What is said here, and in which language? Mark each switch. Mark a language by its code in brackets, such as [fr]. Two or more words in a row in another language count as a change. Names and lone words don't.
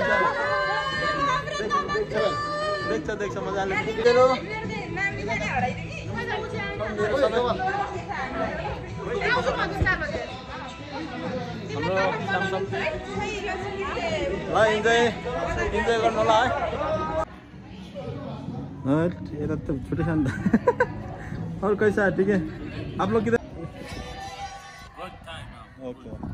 [ne] देख्छ मजाले इन्जोय गर्नु होला है यता त छुट्टै छ नि त [hi] और कैसा है ठीक है आप लोग किधर [ne] ओके